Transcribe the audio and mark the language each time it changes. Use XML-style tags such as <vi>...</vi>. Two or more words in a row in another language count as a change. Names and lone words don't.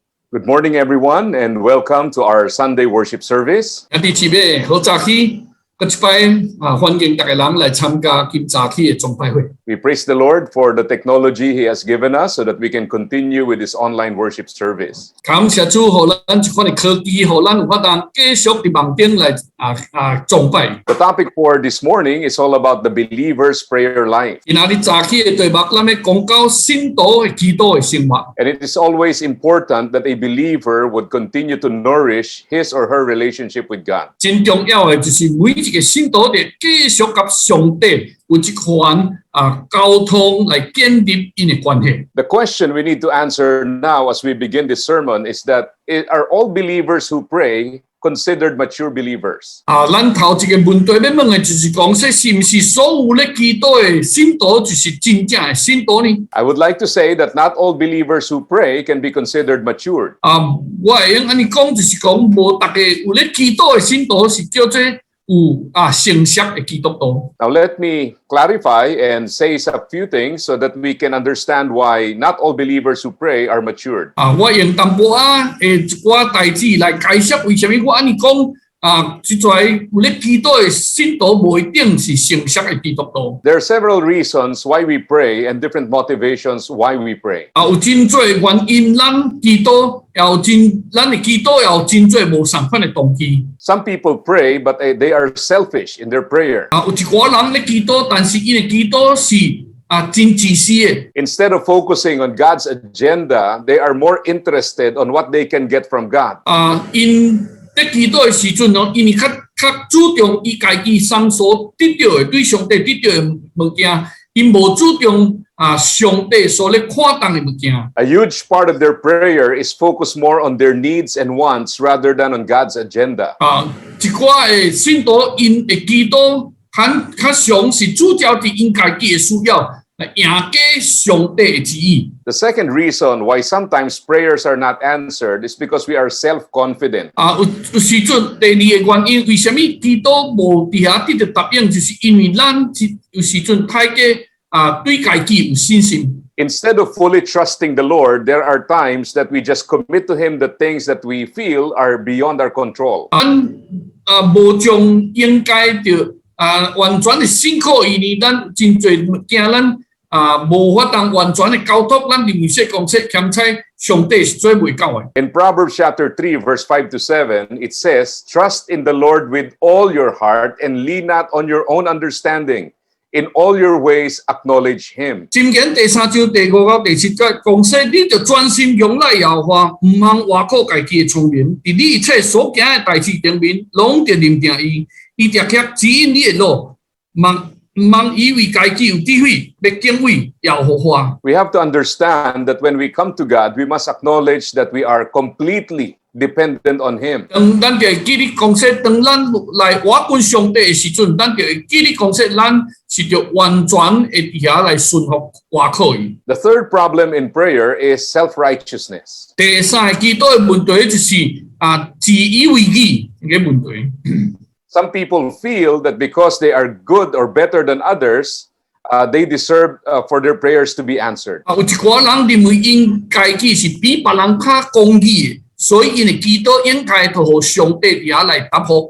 <en>Good morning, everyone, and welcome to our Sunday worship service.</en> <nan>第七位好早起，各一摆欢迎大家人来参加今早起的崇拜会。</nan> <en>We praise the Lord for the technology He has given us so that we can continue with this online worship service.</en> <nan>感谢主，互咱这款的科技，互咱有法当继续伫网顶来崇拜。</nan> <en>The topic for this morning is all about the believer's prayer life.</en> <nan>今仔日早起的题目，咱要讲到信徒的祈祷的生活。</nan> <en>And it is always important that a believer would continue to nourish his or her relationship with God.</en> <nan>真重要的就是每一个信徒得继续甲上帝有一款沟通来建立因的关系。</nan> <en>The question we need to answer now as we begin this sermon is that are all believers who pray considered mature believers?</en> <nan>咱头一个问题要问的就是讲，说是不是所有咧祈祷的信徒就是真正的信徒呢？</nan> <en>I would like to say that not all believers who pray can be considered matured.</en> <nan>我会用安尼讲，就是讲无大家有咧祈祷的信徒是叫做有成熟的基督徒。</nan> <en>Now, let me clarify and say a few things so that we can understand why not all believers who pray are matured.</en> <nan>我用淡薄一寡代志来解释为什么我安尼讲。即在有咧祈祷的信徒无一定是成熟的基督徒。</nan> <en>There are several reasons why we pray and different motivations why we pray.</en> <nan>有真多原因，咱祈祷咱的祈祷有真多无相款的动机。</nan> <en>Some people pray, but they are selfish in their prayer.</en> <nan>有一寡人咧祈禱，但是因的祈禱是真自私的。</nan> <en>Instead of focusing on God's agenda, they are more interested on what they can get from God.</en> <nan>因在祈禱的時陣因為較注重伊家己所得到的，對上帝得到的物件，因無注重上帝所咧看重的物件。</nan> <en>A huge part of their prayer is focused more on their needs and wants rather than on God's agenda.</en> <nan>一寡的信徒因的祈禱，較常是主要佇因家己的需要來迎接上帝的旨意。</nan> <en>The second reason why sometimes prayers are not answered is because we are self-confident.</en> <nan>有時陣第二個原因，為什麼祈禱無佇遐得到答應，就是因為咱有時陣太過對家己有信心。</nan> <en>Instead of fully trusting the Lord, there are times that we just commit to Him the things that we feel are beyond our control.</en> <nan>咱無將應該着完全的信靠伊呢，咱真濟物件咱無法當完全的交託，咱認為說講說欠債上帝是做袂到的。</nan> <en>In Proverbs chapter 3, verse 5 to 7, it says, "Trust in the Lord with all your heart and lean not on your own understanding. In all your ways acknowledge Him."</en> <nan>箴言第3章第5到第7節講說，你就專心仰賴耶和華，唔通挖苦家己的聰明，伫你一切所行的代志頂面，攏着認定伊，伊常常指引你的路，唔通以為家己有智慧，要敬畏耶和華。</nan> <en>We have to understand that when we come to God, we must acknowledge that we are completely dependent on Him.</en> <nan>咱就會記得講說，當咱來倚靠上帝的時陣，咱就會記得講說，咱是着完全會佇遐來順服倚靠伊。</nan> <en>The third problem in prayer is self-righteousness.</en> <nan>第三個祈禱的問題就是自以為義嘅問題。</nan> <en>Some people feel that because they are good or better than others, they deserve for their prayers to be answered.</en> <nan>有一寡人認為因家己是比別人較公義的，所以因的祈禱應該就互上帝佇遐來答覆。</nan>